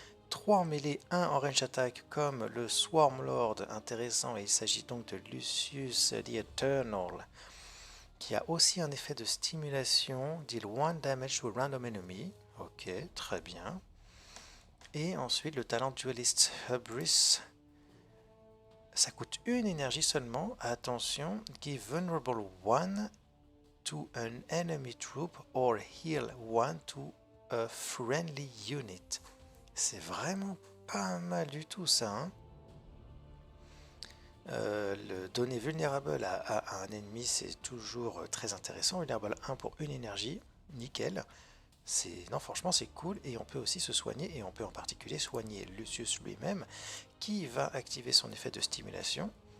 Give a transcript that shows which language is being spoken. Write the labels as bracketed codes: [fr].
[fr] 3 en mêlée, 1 en range attack comme le Swarm Lord, intéressant, et il s'agit donc de Lucius the Eternal, qui a aussi un effet de stimulation, [en] deal 1 damage to a random enemy. [fr] Ok, très bien. Et ensuite le talent Duelist Hubris. Ça coûte une énergie seulement. [en] Attention, give vulnerable 1 to an enemy troop or heal 1 to a friendly unit. [fr] C'est vraiment pas mal du tout ça, hein. Le donner vulnérable à un ennemi, c'est toujours très intéressant. Vulnérable 1 pour une énergie, nickel. Non, franchement, c'est cool. Et on peut aussi se soigner, et on peut en particulier soigner Lucius lui-même, qui va activer son effet de stimulation.